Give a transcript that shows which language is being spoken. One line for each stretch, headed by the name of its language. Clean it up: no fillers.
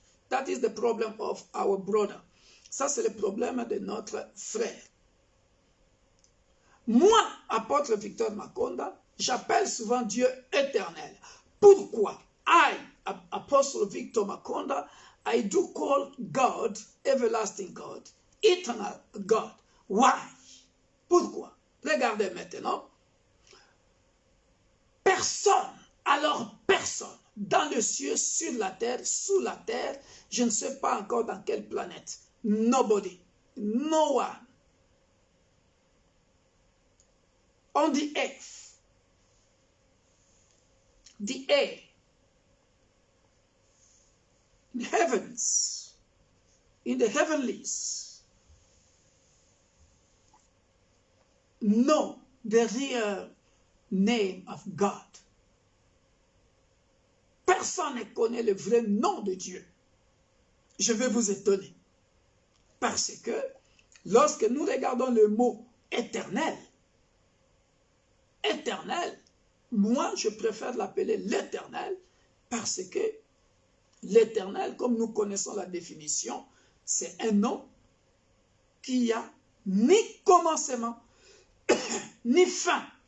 English: That is the problem of our brother.
French: Ça, c'est le problème de notre frère. Moi, apôtre Victor Makonda, j'appelle souvent Dieu éternel. Pourquoi?
English: I, Apostle Victor Makonda, I do call God everlasting God, eternal God. Why?
French: Pourquoi? Regardez maintenant. Personne Alors personne, dans le ciel, sur la terre, sous la terre, je ne sais pas encore dans quelle planète.
English: Nobody, no one, on the earth, the air, in heavens, in the heavenlies, know the real name of God.
French: Personne ne connaît le vrai nom de Dieu. Je vais vous étonner. Parce que lorsque nous regardons le mot éternel, éternel, moi je préfère l'appeler l'éternel parce que l'éternel, comme nous connaissons la définition, c'est un nom qui a ni commencement, ni fin.